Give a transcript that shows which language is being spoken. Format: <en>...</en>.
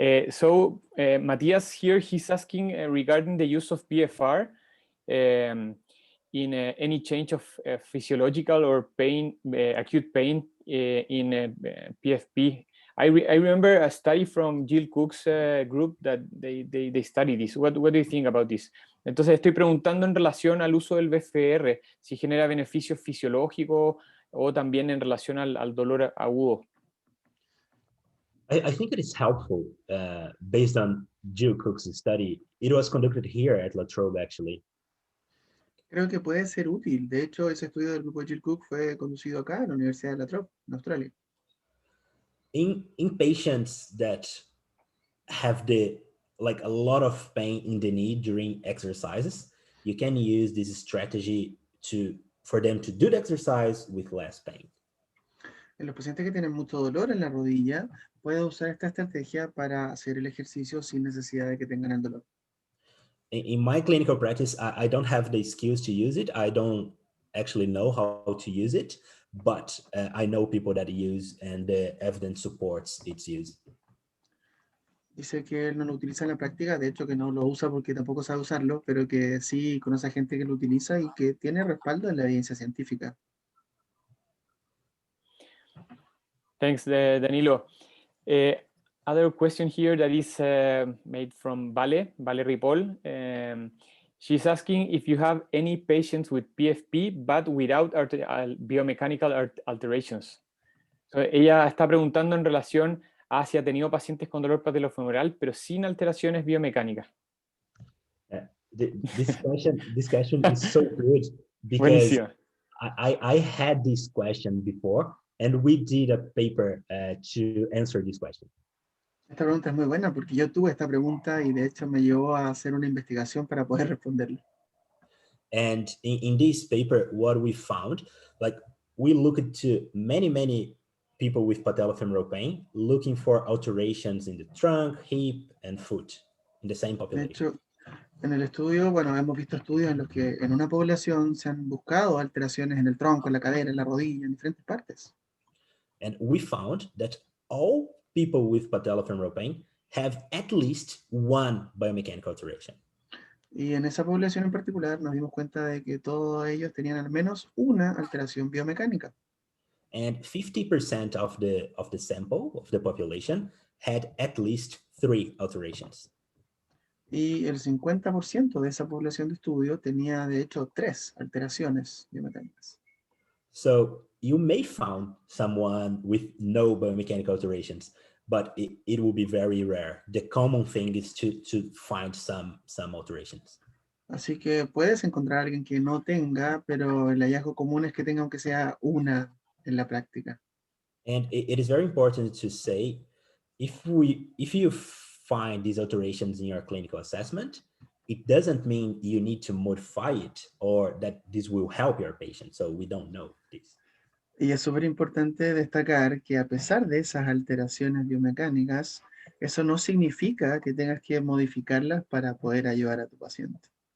<en>So Matthias here, he's asking regarding the use of PFR in any change of physiological or pain, acute pain in PFP. I remember a study from Jill Cook's group that they study this. What do you think about this?</en> <es>Entonces estoy preguntando en relación al uso del BFR, si genera beneficios fisiológicos o también en relación al dolor agudo.</es> <en>I think it is helpful based on Jill Cook's study. It was conducted here at La Trobe, actually.</en> <es>Creo que puede ser útil. De hecho, ese estudio del grupo de Jill Cook fue conducido acá en la Universidad de La Trobe, en Australia.</es> <en>In patients that have like a lot of pain in the knee during exercises, you can use this strategy for them to do the exercise with less pain.</en> <es>En los pacientes que tienen mucho dolor en la rodilla, puede usar esta estrategia para hacer el ejercicio sin necesidad de que tengan el dolor.</es> <en>In my clinical practice, I don't have the skills to use it. I don't actually know how to use it, but I know people that use, and the evidence supports its use.</en> <es>Dice que él no lo utiliza en la práctica, de hecho que no lo usa porque tampoco sabe usarlo, pero que sí conoce a gente que lo utiliza y que tiene respaldo en la evidencia científica.</es> <en>Thanks, Danilo. Other question here that is made from Vale Ripoll. She's asking if you have any patients with PFP but without biomechanical alterations.</en> <es>So, ella está preguntando en relación a si ha tenido pacientes con dolor patelofemoral pero sin alteraciones biomecánicas.</es> <en>This question is so good because I had this question before, and we did a paper to answer this question.</en> <es>Esta pregunta es muy buena porque yo tuve esta pregunta y de hecho me llevó a hacer una investigación para poder responderla.</es> <en>And in this paper, what we found, like we looked to many people with patellofemoral pain, looking for alterations in the trunk, hip, and foot in the same population.</en> <es>De hecho, en el estudio, bueno, hemos visto estudios en los que en una población se han buscado alteraciones en el tronco, en la cadera, en la rodilla, en diferentes partes.</es> <en>And we found that all people with patellofemoral pain have at least one biomechanical alteration.</en> <es>Y en esa población en particular nos dimos cuenta de que todos ellos tenían al menos una alteración biomecánica.</es> <en>And 50% of the sample of the population had at least 3 alterations.</en> <es>Y el 50% de esa población de estudio tenía de hecho 3 alteraciones biomecánicas.</es> <en>So you may find someone with no biomechanical alterations, but it will be very rare. The common thing is to find some alterations.</en> <es>Así que puedes encontrar a alguien que no tenga, pero el hallazgo común es que tenga aunque sea una en la práctica.</es> <en>And it is very important to say, if you find these alterations in your clinical assessment, it doesn't mean you need to modify it or that this will help your patient. So we don't know this.</en> <es>Y es súper importante destacar que a pesar de esas alteraciones biomecánicas, eso no significa que tengas que modificarlas para poder ayudar a tu paciente.</es>